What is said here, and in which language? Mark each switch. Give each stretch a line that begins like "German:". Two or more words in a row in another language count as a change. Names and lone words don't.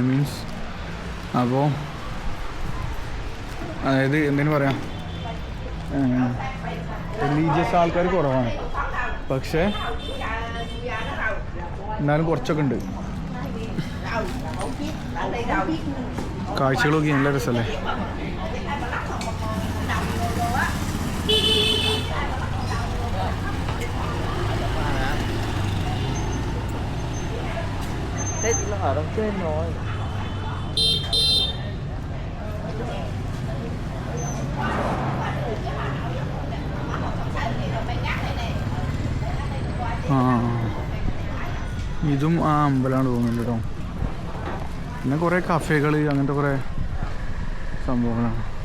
Malayalam: മീൻസ് അപ്പോൾ അതായത് എന്തെങ്കിലും പറയാം, റിലീജിയസ് ആൾക്കാർ കുറവാണ്. പക്ഷേ എന്നാലും കുറച്ചൊക്കെ ഉണ്ട്. കാഴ്ചകളൊക്കെ നല്ല രസമല്ലേ?
Vietnamese: Tết nó ở đằng trên rồi.
Malayalam: ഇതും ആ അമ്പലമാണ് തോന്നുന്നുണ്ട് കേട്ടോ. പിന്നെ കുറേ കഫേകൾ അങ്ങനത്തെ കുറേ സംഭവങ്ങളാണ്.